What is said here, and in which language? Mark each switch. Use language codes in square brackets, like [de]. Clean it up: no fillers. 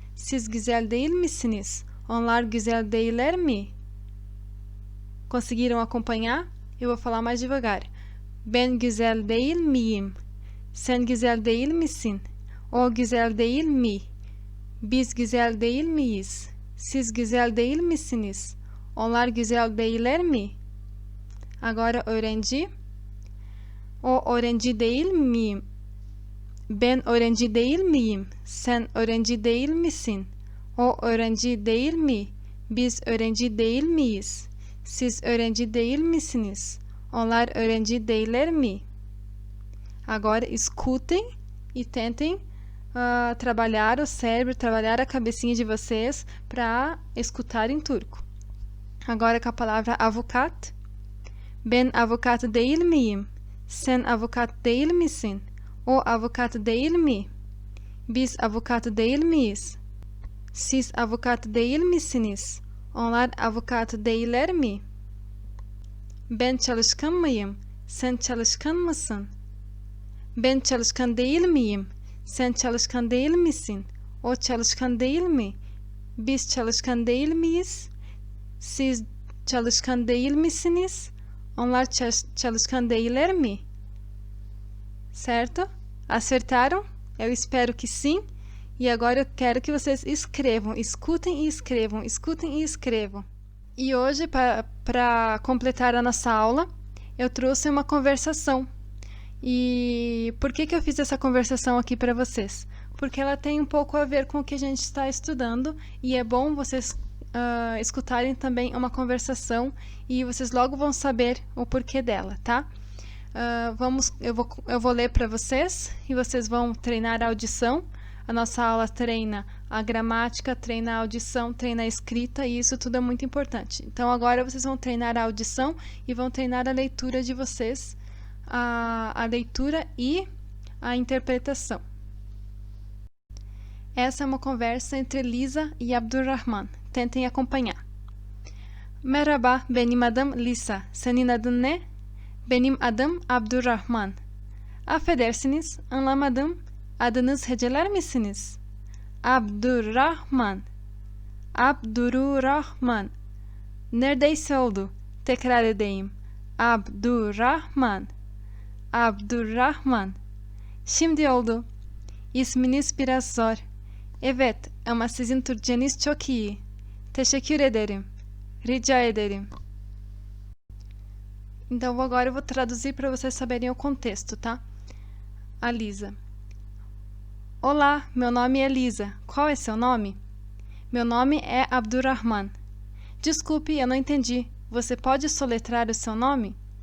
[tr] Siz güzel değil misiniz? Onlar güzel değiller mi? [pt] Conseguiram acompanhar? Eu vou falar mais devagar. [tr] Ben güzel değil miyim? Sen güzel değil misin? O güzel değil mi? Biz güzel değil miyiz? Siz güzel değil misiniz? Onlar güzel değiller mi? [pt] Agora [tr] öğrenci. O öğrenci değil miyim? Ben öğrenci değil miyim? Sen öğrenci değil misin? O öğrenci değil mi? Biz öğrenci değil miyiz? Siz öğrenci değil misiniz? Onlar öğrenci değiller mi? [pt] Agora escutem e tentem trabalhar o cérebro, trabalhar a cabecinha de vocês para escutar em turco. Agora com a palavra avukat. [tr] Ben avukat değil miyim? Sen avukat değil misin? O avukat değil mi? Biz avukat değil miyiz? Siz avukat değil misiniz? Onlar avukat değiller mi? Ben çalışkan mıyım? Sen çalışkan mısın? Ben çalışkan değil miyim? Sen çalışkan değil misin? O çalışkan değil mi? Biz çalışkan değil miyiz? Siz çalışkan değil misiniz? Onlar çalışkan değiller mi? [pt] Certo? Acertaram? Eu espero que sim. E agora eu quero que vocês escrevam, escutem e escrevam, escutem e escrevam. E hoje, para completar a nossa aula, eu trouxe uma conversação. E por que eu fiz essa conversação aqui para vocês? Porque ela tem um pouco a ver com o que a gente está estudando e é bom vocês escutarem também uma conversação e vocês logo vão saber o porquê dela, tá? Eu vou ler para vocês e vocês vão treinar a audição. A nossa aula treina a gramática, treina a audição, treina a escrita e isso tudo é muito importante. Então agora vocês vão treinar a audição e vão treinar a leitura de vocês, a leitura e a interpretação. Essa é uma conversa entre Lisa e Abdurrahman. Tentem acompanhar. [tr] Merhaba, benim adım Lisa. Senin adın ne? Benim adım Abdurrahman. Affedersiniz, anlamadım. Adınız heceler misiniz? Abdurrahman. Abdurrahman. Neredeyse oldu. Tekrar edeyim. Abdurrahman. Abdurrahman. Şimdi oldu. İsminiz biraz zor. Evet, ama sizin Türkçeniz çok iyi. Teşekkür ederim. Rica ederim. [pt] Então agora eu vou traduzir para vocês saberem o contexto, tá? A Lisa. Olá, meu nome é Lisa. Qual é seu nome? Meu nome é Abdurrahman. Desculpe, eu não entendi. Você pode soletrar o seu nome?